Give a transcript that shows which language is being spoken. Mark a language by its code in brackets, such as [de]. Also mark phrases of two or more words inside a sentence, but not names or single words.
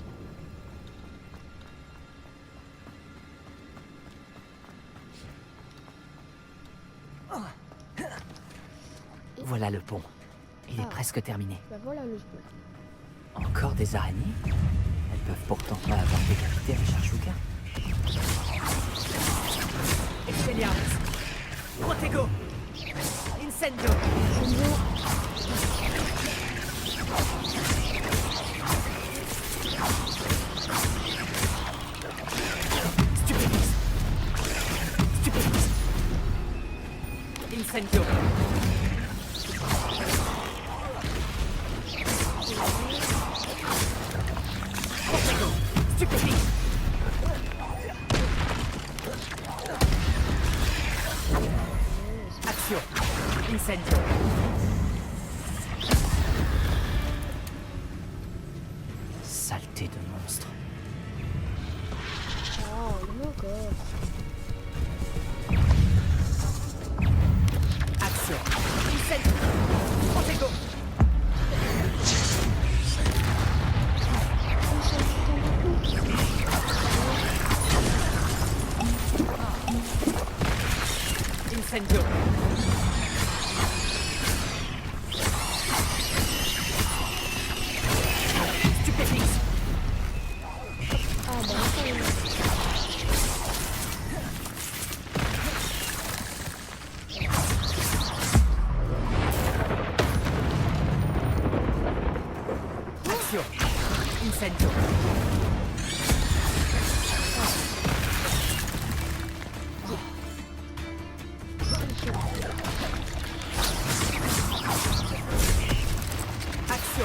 [fr] Voilà le pont. Il est Ah. presque terminé. Bah voilà le spoil. Encore des araignées? Elles peuvent pourtant pas avoir décapité Richard Shuka. Expelliarmus. Protego. Incendio. Stupefix. Stupefix. Incendio. Protego. Stupefix. Action. Incendio. Saleté de monstre. Oh, il y en a encore. Action. Incendio. Protego. Incendio. Stupefix. Ah bah encore une autre. Action. Incendio. Action.